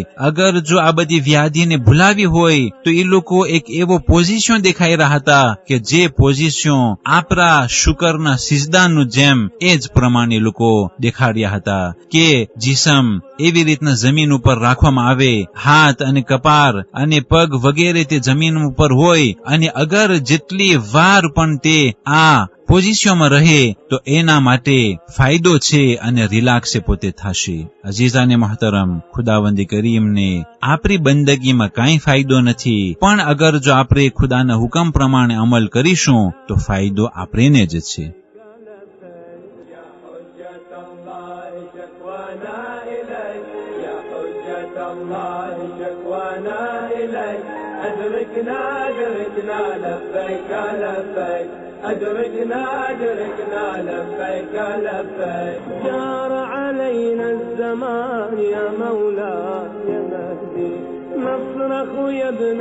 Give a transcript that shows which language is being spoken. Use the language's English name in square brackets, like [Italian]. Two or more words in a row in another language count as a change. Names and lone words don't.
[Gujarati] અગર જો આ બધી વ્યાધિને ભૂલાવી હોય તો એ લોકો એક એવો પોઝિશન દેખાઈ રહ્યા હતા કે જે પોઝિશન આપણા શુકરના સિજદાનું જેમ એ જ પ્રમાણે લોકો દેખાડ્યા હતા કે જીસમ એવી રીતના જમીન ઉપર રાખવામાં આવે, હાથ અને કપાર અને પગ વગેરે તે જમીન ઉપર હોય, અને અગર જેટલી વાર પણ તે આ પોઝિશનમાં રહે તો એના માટે ફાયદો છે અને રિલેક્સ પોતે થશે. અજીઝાને મહતરમ, ખુદાવંદી કરીમને આપણી બંદગીમાં કાંઈ ફાયદો નથી, પણ અગર જો આપણે ખુદાના હુકમ પ્રમાણે અમલ કરીશું તો ફાયદો આપણને જ છે. [Arabic] أدركنا لبيك لبيك أدركنا لبيك لبيك جار علينا الزمان يا مولاي يا مهدي نصرخ يا ابن